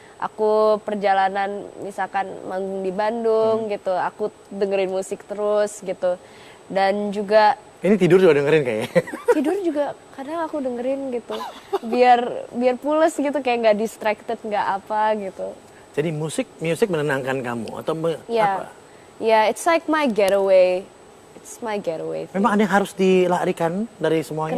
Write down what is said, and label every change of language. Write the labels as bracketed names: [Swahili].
[Indonesian] Aku perjalanan misalkan manggung di Bandung gitu, aku dengerin musik terus gitu. Dan juga ini tidur juga dengerin kayaknya. tidur juga kadang aku dengerin gitu. Biar pules gitu, kayak nggak distracted, nggak apa gitu. Jadi musik menenangkan kamu atau [English] Yeah. [Indonesian] apa? [English] Yeah, it's like my getaway. It's my getaway thing. [Indonesian] Memang ada yang harus dilarikan dari semuanya?